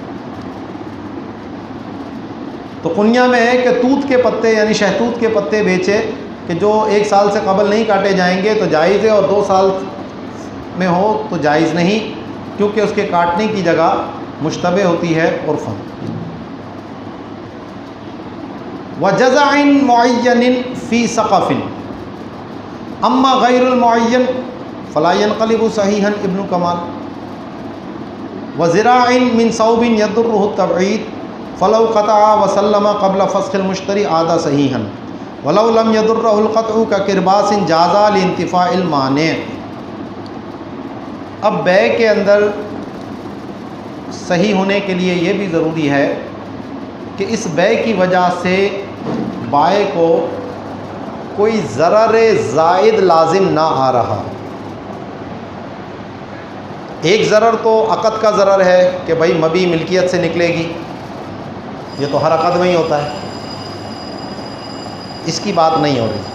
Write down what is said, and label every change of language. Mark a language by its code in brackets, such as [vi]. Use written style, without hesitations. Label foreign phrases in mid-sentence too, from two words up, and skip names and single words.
[ur] تو قنیہ میں ہے کہ توت کے پتے یعنی شہتوت کے پتے بیچے کہ جو 1 سال سے قبل نہیں کاٹے جائیں گے تو جائز ہے، اور 2 سال میں ہو تو جائز نہیں، کیونکہ اس کے کاٹنے کی جگہ مشتبہ ہوتی ہے عرفاً. [ar] وجزع معین فی سقف اما غیر المعین فلا ينقلب صحیحا ابن کمال. وزراع من صوب يضره التبعید فلو قطع وسلم قبل فسخ المشتری عاد صحیحا ولو لم يضره القطع ككرباس جاز لانتفاء المانع. [ur] اب بے کے اندر صحیح ہونے کے لیے یہ بھی ضروری ہے کہ اس بے کی وجہ سے بائع کو کوئی ضرر زائد لازم نہ آ رہا. ایک ضرر تو عقد کا ضرر ہے کہ بھائی مبی ملکیت سے نکلے گی، یہ تو ہر عقد میں ہی ہوتا ہے، اس کی بات نہیں ہو رہی.